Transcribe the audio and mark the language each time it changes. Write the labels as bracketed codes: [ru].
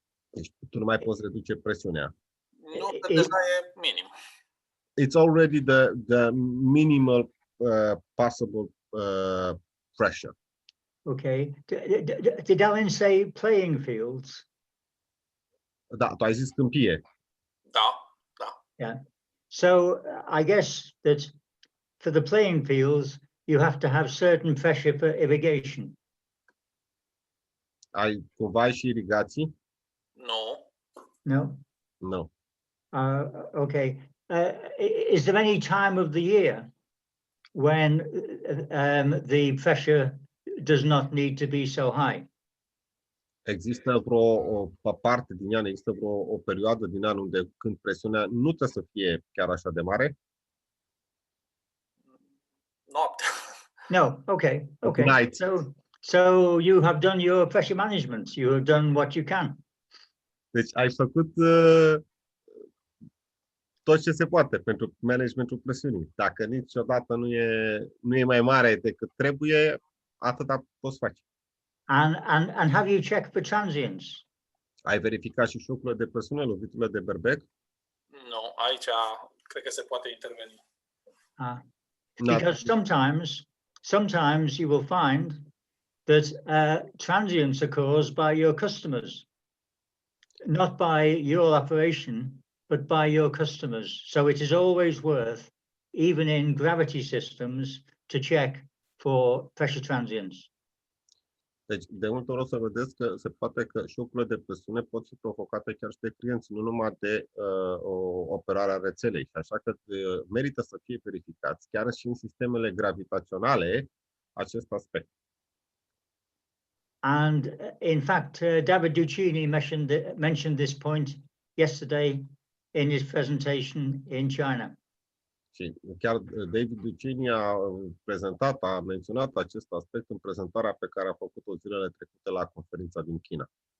[ro] Deci tu nu mai poți reduce presiunea. Nu, că deja e minim. [en] It's already the minimal possible pressure. Okay. Did Alan say playing fields? [ro] Da, tu ai zis câmpie. Da. [en] Yeah. So I guess that for the playing fields, you have to have certain pressure for irrigation. [ro] Ai cumva și irigații? [en] No. No. Okay. Is there any time of the year when the pressure does not need to be so high? Există vreo parte din an, există o perioadă din an unde când presiunea nu trebuie să fie chiar așa de mare? No, okay, okay. Night. So you have done your pressure management. You have done what you can. [ro] Deci ai făcut tot ce se poate pentru managementul presiunii. Dacă niciodată nu e mai mare decât trebuie, atâta poți face. [en] And have you checked for transients? [ro] Ai verificat și șocurile de presiune, loviturile de berbec? Nu, aici cred că se poate interveni. [en] Because sometimes you will find that transients are caused by your customers, not by your operation, but by your customers. So it is always worth, even in gravity systems, to check for pressure transients. [ro] Deci, de multe ori o să vedeți că se poate că șocurile de presiune pot fi provocate chiar și de clienți, nu numai de operarea rețelei. Așa că merită să fie verificați, chiar și în sistemele gravitaționale, acest aspect. [en] And in fact, David Duccini mentioned this point yesterday in his presentation in China. [ro] Și chiar David Duccini a menționat acest aspect în prezentarea pe care a făcut-o zilele trecute la conferința din China.